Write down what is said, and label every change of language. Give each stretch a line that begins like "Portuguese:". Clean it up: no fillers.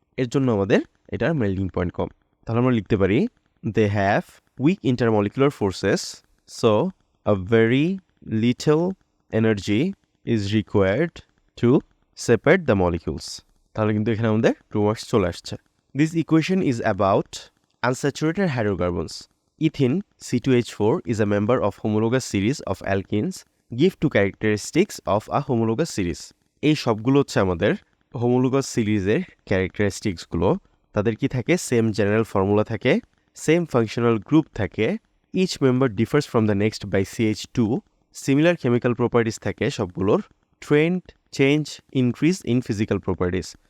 Bangla: এর জন্য আমাদের এটার মেল্টিং পয়েন্ট কম। তাহলে আমরা লিখতে পারি
English: They have weak intermolecular forces, so a very little energy is required to separate the molecules.
Bangla: তাহলে কিন্তু এখানে আমাদের 2 মার্কস চলে আসছে।
English: This equation is about unsaturated hydrocarbons. Ethene C2H4 is a member of homologous series of alkenes give two characteristics of a homologous series.
Bangla: এই সবগুলো হচ্ছে আমাদের হোমোলোগাস সিরিজের ক্যারেক্টারিস্টিক্সগুলো। তাদের কি থাকে,
English: same general formula থাকে, same functional group থাকে, each member differs from the next by CH2, similar chemical properties
Bangla: থাকে সবগুলোর,
English: Trend change increase in physical properties.